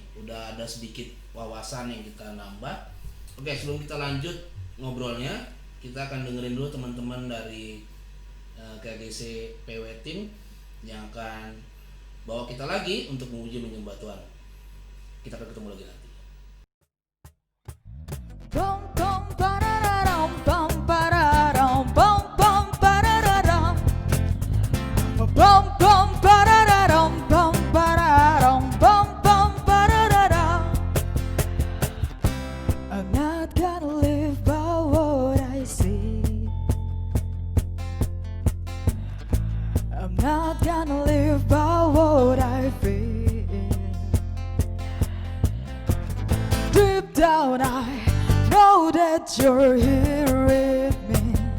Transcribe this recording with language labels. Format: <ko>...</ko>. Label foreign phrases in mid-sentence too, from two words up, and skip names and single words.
<id>Udah ada sedikit wawasan yang kita nambah. Oke, sebelum kita lanjut ngobrolnya, kita akan dengerin dulu teman-teman dari KGC PW Team yang akan bawa kita lagi untuk memuji menyembah Tuhan. Kita akan ketemu lagi nanti. Bom bom pararam bom pararam bom bom pararam bom bom pararam bom pararam bom bom pararam.</id> <en>I'm not gonna live by what I see. I'm not gonna live by what I feel. Deep down I know that you're here with me.</en>